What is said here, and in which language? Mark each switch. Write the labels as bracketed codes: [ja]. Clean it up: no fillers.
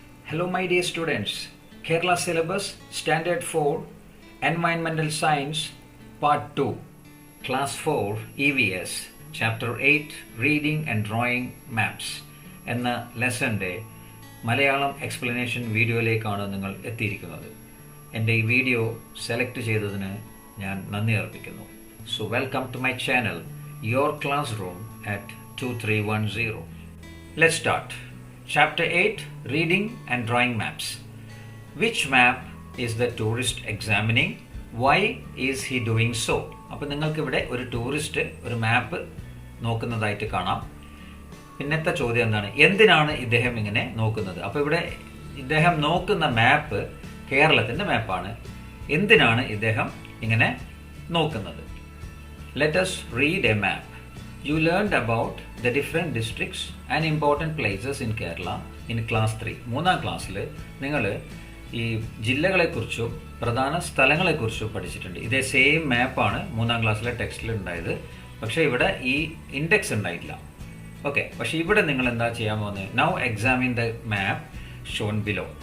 [en] Hello my dear students, Kerala Syllabus Standard 4 Environmental Science Part 2 Class 4 EVS Chapter 8 Reading and Drawing Maps [ml] എന്ന ലെസൻ്റെ Malayalam explanation വീഡിയോയിലേക്കാണ് നിങ്ങൾ എത്തിയിരിക്കുന്നത്. എൻ്റെ ഈ video select ചെയ്തതിന് ഞാൻ നന്ദി അർപ്പിക്കുന്നു. [en] So welcome to my channel your classroom at 2310. Let's start. Chapter 8 Reading and Drawing Maps. Which map is the tourist examining? Why is he doing so? [ml] അപ്പോൾ നിങ്ങൾക്കിവിടെ ഒരു ടൂറിസ്റ്റ് ഒരു മാപ്പ് നോക്കുന്നതായിട്ട് കാണാം. പിന്നത്തെ ചോദ്യം എന്താണ്? എന്തിനാണ് ഇദ്ദേഹം ഇങ്ങനെ നോക്കുന്നത്? അപ്പോൾ ഇവിടെ ഇദ്ദേഹം നോക്കുന്ന മാപ്പ് കേരളത്തിൻ്റെ മാപ്പാണ്. എന്തിനാണ് ഇദ്ദേഹം ഇങ്ങനെ നോക്കുന്നത്? [en] Let us read a map. You learned about the different districts and important places in Kerala in class 3. [ml] മൂന്നാം ക്ലാസ്സിൽ നിങ്ങൾ ഈ ജില്ലകളെക്കുറിച്ചും പ്രധാന സ്ഥലങ്ങളെക്കുറിച്ചും പഠിച്ചിട്ടുണ്ട്. ഇതേ സെയിം മാപ്പാണ് മൂന്നാം ക്ലാസ്സിലെ ടെക്സ്റ്റിൽ ഉണ്ടായത്. പക്ഷേ ഇവിടെ ഈ ഇൻഡെക്സ് ഉണ്ടായിട്ടില്ല. ഓക്കെ, പക്ഷേ ഇവിടെ നിങ്ങൾ എന്താ ചെയ്യാൻ പോകുന്നത്? [en] Now examine the map shown below.